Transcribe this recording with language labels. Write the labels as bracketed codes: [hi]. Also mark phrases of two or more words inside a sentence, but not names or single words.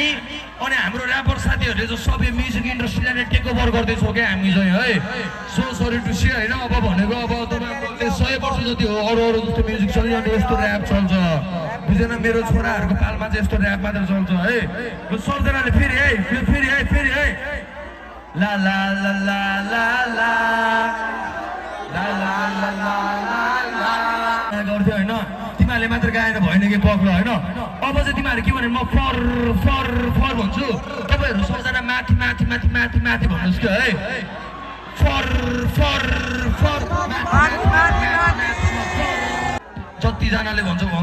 [ne] अनि हाम्रो ऱ्यापर साथीहरूले चाहिँ सबै म्युजिक इन्डस्ट्रीलाई नै [en] take over [ne] गर्दैछौँ क्या हामी चाहिँ है [en] so sorry to say [ne] होइन अब भनेको अब तपाईँको 100 वर्ष जति हो अरू जस्तो म्युजिक चलिरहने यस्तो ऱ्याप चल्छ बुझेन मेरो छोराहरूको पालमा चाहिँ यस्तो ऱ्याप मात्र चल्छ है सबजनाले फेरि है ला ला ला ला ला ला ला ला ला ला ला गर्थ्यो होइन तिमीहरूले मात्र गाएर भएन कि पक्र होइन अब चाहिँ तिमीहरू के भने म फर भन्छु तपाईँहरू सबजना माथि भन्नुहोस् कि है फर जतिजनाले भन्छ